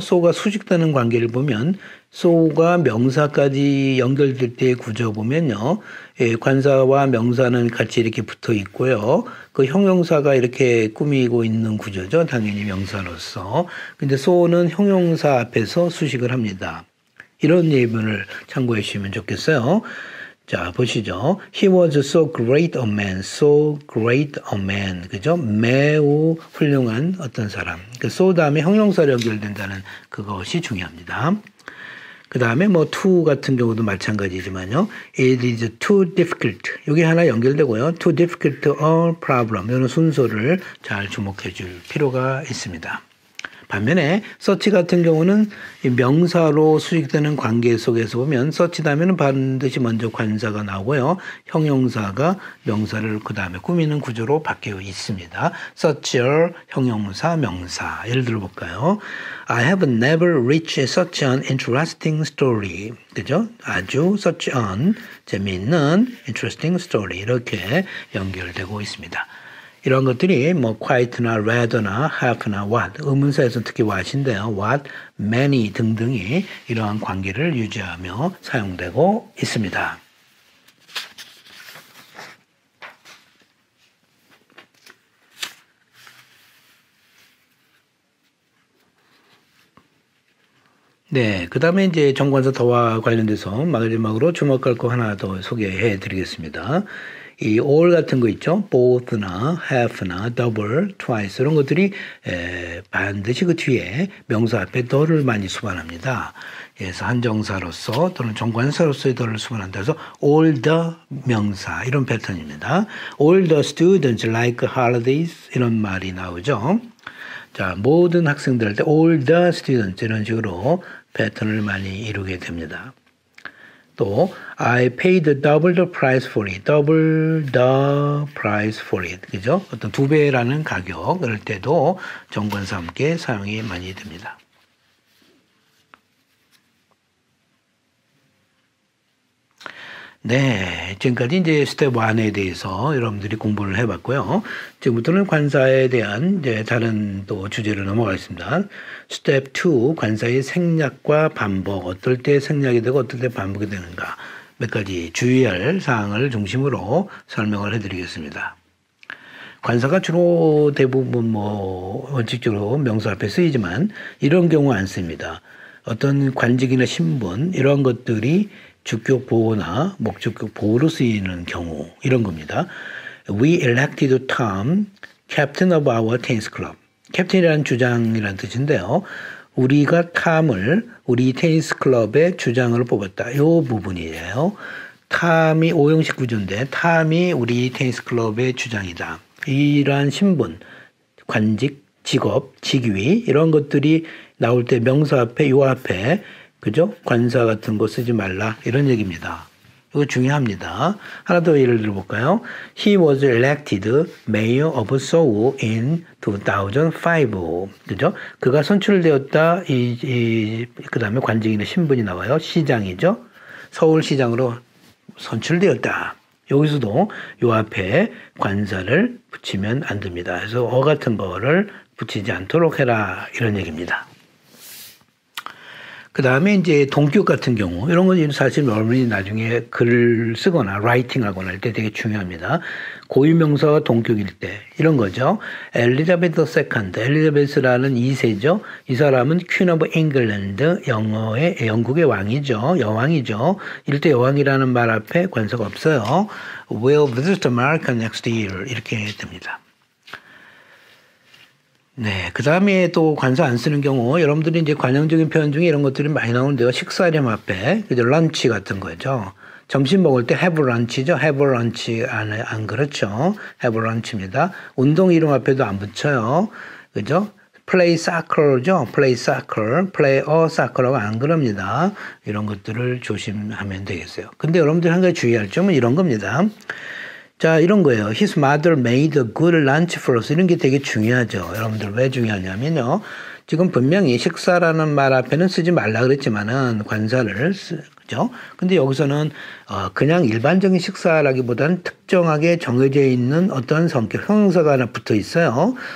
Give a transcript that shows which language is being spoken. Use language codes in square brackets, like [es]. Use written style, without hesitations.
[ko] so가 수직되는 관계를 보면 so가 명사까지 연결될 때의 구조 보면요. 관사와 명사는 같이 이렇게 붙어 있고요. 그 형용사가 이렇게 꾸미고 있는 구조죠. 당연히 명사로서. 근데 so는 형용사 앞에서 수식을 합니다. 이런 예문을 참고해 주시면 좋겠어요. 자, 보시죠. [en] He was so great a man, so great a man. [ko] 그죠? 매우 훌륭한 어떤 사람. 그 so 다음에 형용사로 연결된다는 그것이 중요합니다. 그 다음에 뭐 to 같은 경우도 마찬가지지만요. [en] It is too difficult. [ko] 여기 하나 연결되고요. [en] Too difficult a problem. [ko] 이런 순서를 잘 주목해 줄 필요가 있습니다. 반면에 search 같은 경우는 명사로 수식되는 관계 속에서 보면 search 다음에는 반드시 먼저 관사가 나오고요. 형용사가 명사를 그 다음에 꾸미는 구조로 바뀌어 있습니다. searcher, 형용사, 명사. 예를 들어 볼까요? [en] I have never reached such an interesting story. [ko] 그죠? 아주 [en] such an [ko] 재미있는 [en] interesting story. [ko] 이렇게 연결되고 있습니다. 이런 것들이 뭐 quiet나 rather나 have나 what, 의문사에서 특히 what인데요. what, many 등등이 이러한 관계를 유지하며 사용되고 있습니다. 네, 그 다음에 이제 정관사 더와 관련돼서 마지막으로 주목할 거 하나 더 소개해 드리겠습니다. 이 all 같은 거 있죠? both나 half나 double, twice 이런 것들이 반드시 그 뒤에 명사 앞에 the를 많이 수반합니다. 그래서 한정사로서 또는 정관사로서의 the를 수반한다 해서 all the 명사 이런 패턴입니다. [en] all the students like holidays [ko] 이런 말이 나오죠. 자, 모든 학생들 할 때 [en] all the students [ko] 이런 식으로 패턴을 많이 이루게 됩니다. [en] 또 I paid double the price for it. double the price for it. [ko] 그죠? 어떤 두 배라는 가격 그럴 때도 정관사 함께 사용이 많이 됩니다. 네, 지금까지 이제 스텝 1에 대해서 여러분들이 공부를 해봤고요. 지금부터는 관사에 대한 이제 다른 또 주제로 넘어가겠습니다. 스텝 2, 관사의 생략과 반복, 어떨 때 생략이 되고 어떨 때 반복이 되는가 몇 가지 주의할 사항을 중심으로 설명을 해드리겠습니다. 관사가 주로 대부분 뭐 원칙적으로 명사 앞에 쓰이지만 이런 경우 안 씁니다. 어떤 관직이나 신분 이런 것들이 주격 보호나 목적격 보호로 쓰이는 경우 이런 겁니다. [en] We elected Tom captain of our tennis club. [ko] 캡틴이라는 주장이라는 뜻인데요. 우리가 탐을 우리 테니스 클럽의 주장으로 뽑았다. 이 부분이에요. 탐이 오형식 구조인데 탐이 우리 테니스 클럽의 주장이다. 이러한 신분, 관직, 직업, 직위 이런 것들이 나올 때 명사 앞에 요 앞에 그죠? 관사 같은 거 쓰지 말라 이런 얘기입니다. 이거 중요합니다. 하나 더 예를 들어볼까요? [en] He was elected mayor of Seoul in 2005. [ko] 그죠? 그가 선출되었다. 그 다음에 관직이나 신분이 나와요. 시장이죠. 서울시장으로 선출되었다. 여기서도 요 앞에 관사를 붙이면 안 됩니다. 그래서 어 같은 거를 붙이지 않도록 해라 이런 얘기입니다. 그 다음에 이제 동격 같은 경우 이런 건 사실 여러분이 나중에 글을 쓰거나 라이팅 하거나 할 때 되게 중요합니다. 고유명사가 동격일 때 이런 거죠. 엘리자베스 세컨드, 엘리자베스라는 2세죠. 이 사람은 퀸 오브 잉글랜드, 영국의 왕이죠. 여왕이죠. 이럴 때 여왕이라는 말 앞에 관사가 없어요. [en] Will visit America next year [ko] 이렇게 됩니다. 네, 그 다음에 또 관사 안 쓰는 경우 여러분들이 이제 관용적인 표현 중에 이런 것들이 많이 나오는데요. 식사량 앞에 그죠, 런치 같은 거죠. 점심 먹을 때 [en] have lunch [ko] 죠. [en] have lunch [ko] 안 그렇죠. have lunch입니다. 운동 이름 앞에도 안 붙여요. 그죠? play soccer죠. [en] play soccer, play a soccer라고 [ko] 안 그럽니다. 이런 것들을 조심하면 되겠어요. 근데 여러분들 한 가지 주의할 점은 이런 겁니다. 자, 이런 거예요. [en] His mother made a good lunch for us. [ko] 이런 게 되게 중요하죠. 여러분들 왜 중요하냐면요. 지금 분명히 식사라는 말 앞에는 쓰지 말라 그랬지만은 관사를 그죠? 근데 여기서는 그냥 일반적인 식사라기보다는 특정하게 정해져 있는 어떤 성격, 형용사가 하나 붙어 있어요.